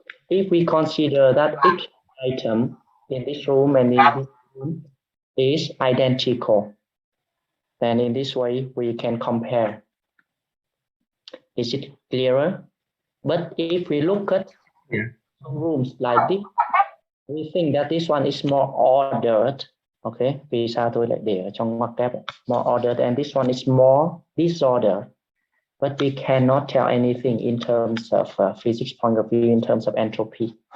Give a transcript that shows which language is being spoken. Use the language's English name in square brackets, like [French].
[English] If we consider that each item in this room and in this room is identical, then in this way we can compare. Is it clearer? But if we look at rooms like this, we think that this one is more ordered. [Vietnamese] Okay, vì sao tôi lại để ở trong ngoặc kép more ordered [English] and this one is more disordered. But we cannot tell anything in terms of physics point of view, in terms of entropy.